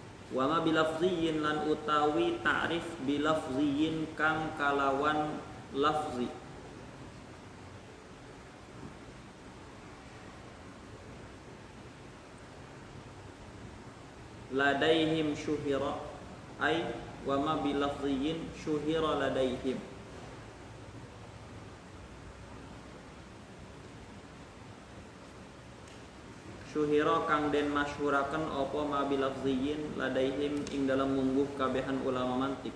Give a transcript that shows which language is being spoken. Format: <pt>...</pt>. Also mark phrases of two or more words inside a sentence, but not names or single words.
<ar>وما بلفظين</ar> <jv>lan utawi</jv> <ar>تعريف بلفظين</ar> <jv>kang kalawan lafzi.</jv> <ar>لديهم شهر أي وما بلفظين شهر لديهم.</ar> <jv>Syuhira kang den masyhuraken apa</jv> <ar>ما بلفظين لديهم</ar> <jv>ing dalam mungguh kabehan ulama mantik.</jv>